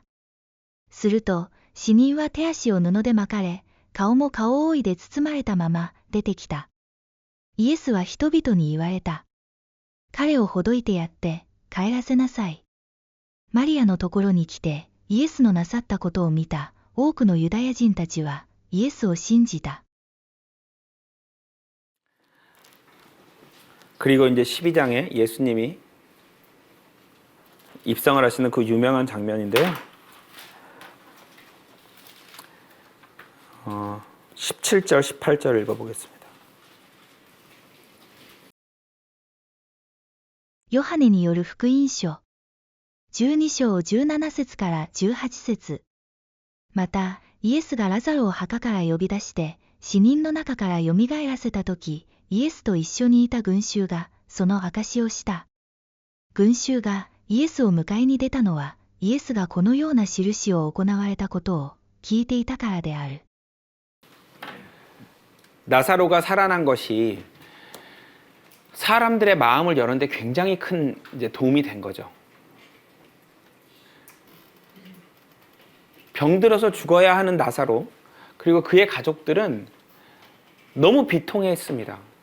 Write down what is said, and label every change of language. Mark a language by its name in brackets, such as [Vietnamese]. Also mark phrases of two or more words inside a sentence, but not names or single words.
[Japanese] すると、死人は手足を布で巻かれ、顔も顔覆いで包まれたまま出てきた。イエスは人々に言われた。彼をほどいてやって帰らせなさい。マリアのところに来てイエスのなさったことを見た多くのユダヤ人たちはイエスを信じた。 [Korean] 그리고 이제 12장에 예수님이 입성을 하시는 그 유명한 장면인데요. 17절, 18절 읽어보겠습니다. [Japanese] ヨハネによる福音書12章17節から18節。また、イエスがラザロを墓から呼び出して、死人の中からよみがえらせたとき、イエスと一緒にいた群衆が、その証しをした。群衆がイエスを迎えに出たのは、イエスがこのような印を行われたことを聞いていたからである。 [Korean] 나사로가 살아난 것이 사람들의 마음을 여는데 굉장히 큰 이제 도움이 된 거죠. 병들어서 죽어야 하는 나사로, 그리고 그의 가족들은 너무 비통해했습니다.